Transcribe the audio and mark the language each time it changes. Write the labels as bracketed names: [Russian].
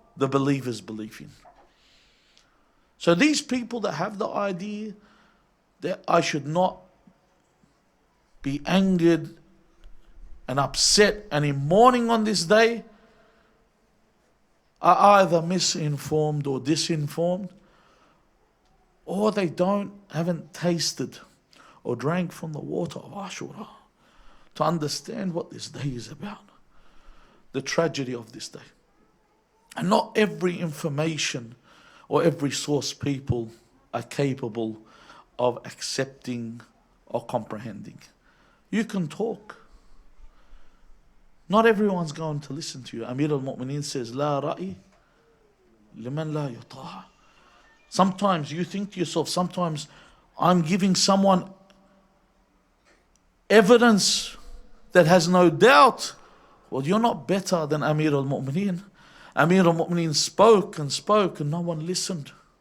[English] The believers believe in. So these people that have the idea that I should not be angered and upset and in mourning on this day are either misinformed or disinformed, or they haven't tasted or drank from the water of Ashura to understand what this day is about, the tragedy of this day. And not every information or every source people are capable of accepting or comprehending. You can talk. Not everyone's going to listen to you. Amir al-Mu'mineen says, [Arabic] لا رأي لمن لا يطاع. [English] Sometimes you think to yourself, sometimes I'm giving someone evidence that has no doubt. Well, you're not better than Amir al-Mu'mineen. Amir al-Mu'mineen spoke and no one listened.